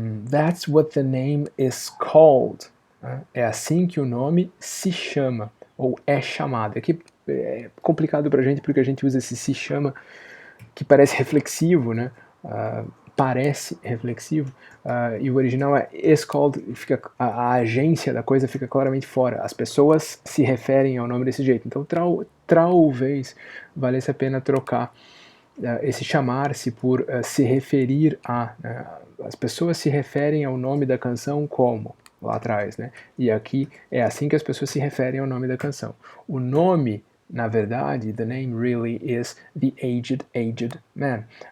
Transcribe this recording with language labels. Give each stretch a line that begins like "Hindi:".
English: That's what the name is called.
Portuguese: É assim que o nome se chama, ou é chamado. Aqui é complicado pra gente porque a gente usa esse se chama que parece reflexivo, né? Parece reflexivo, e o original é is called, fica, a agência da coisa fica claramente fora. As pessoas se referem ao nome desse jeito. Então talvez valesse a pena trocar esse chamar-se por se referir a. Né? As pessoas se referem ao nome da canção como? Lá atrás, né? E aqui é assim que as pessoas se referem ao nome da canção. O nome, na verdade,
English: the name really is the aged man.